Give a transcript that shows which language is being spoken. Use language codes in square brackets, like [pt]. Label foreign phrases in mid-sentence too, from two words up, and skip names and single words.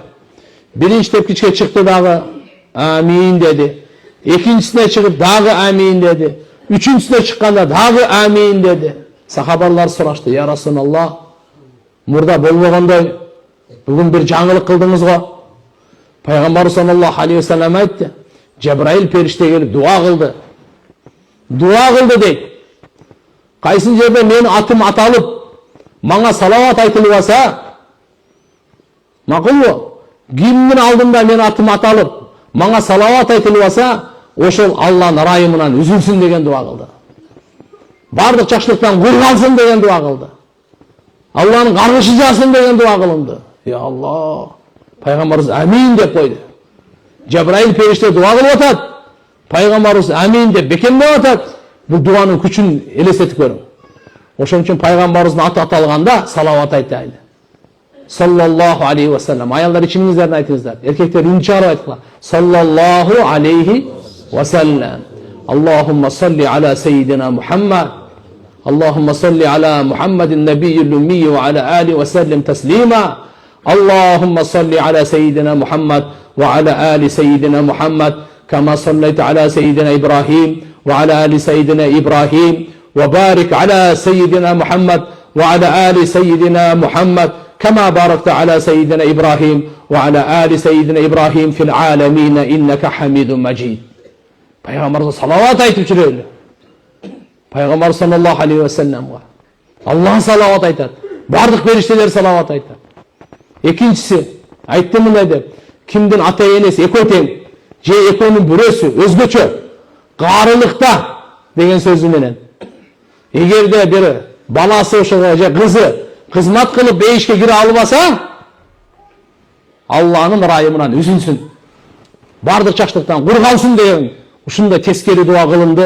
[ky] Биринчи тепкичке чыкты дагы амин деди. Экинчисине чыгып дагы амин деди. Үчүнчүсүнө чыкканда дагы амин деди. Сахабалар сурашты: [ar] "يا رسول الله, [ky] мурда болбогондой бүгүн бир жаңылык кылдыңыз го?" Пайгамбар [ar] صلى الله عليه وسلم [ky] айтты: "Жабраил периште келип дуа кылды. Дуа кылды" дейт. Кайсы жерде менин атым аталып, мага салават айтылып алса, макулбу? Кимдин алдында менин атым аталып, мага салават айтылып алса, ошол Алланын ырайымынан үзүлсүн деген дуа кылды. Бардык жакшылыктан кургалсын деген дуа кылды. Алланын каргышы жаасын деген дуа кылынды. [ar] يا الله. [ky] Пайгамбарыбыз амин деп койду. Жабраил периште дуа кылып атат. Пайгамбарыбыз амин деп бекемдеп атат. Бул дуанын күчүн элестетип көрүң. Ошон үчүн пайгамбарыбыздын аты аталганда салават айтайлы. [ar] صلى الله عليه وسلم. [ky] Аялдар ичиңиздерден айтыңыздар. Эркектер үн чыгарып айткыла. [ar] صلى الله عليه وسلم. اللهم صل على سيدنا محمد. اللهم صل على محمد النبي الأمي وعلى آله وسلم تسليما. اللهم صل على سيدنا محمد وعلى آل سيدنا محمد. كما صليت على سيدنا إبراهيم وعلى آل سيدنا إبراهيم. وبارك على سيدنا محمد وعلى آل سيدنا محمد كما باركت على سيدنا إبراهيم وعلى آل سيدنا إبراهيم في العالمين إنك حميد مجيد. [ky] Пайгамбарыбыз салават айтып жүрөйлү. Peygamber [ar] صلى الله عليه وسلم [ky] Аллах салават айтат. Бардык периштелер салават айтат. Экинчиси айтты мындай деп: кимдин ата энеси экөө тең же экөөнүн бирөөсү өзгөчө каарылыкта деген сөзү менен эгерде бир баласы ошого же кызы кызмат кылып бейишке кире албаса, Алланын ырайымынан үзүлсүн, бардык жакшылыктан кургалсын деген ушундай тескери дуа кылынды.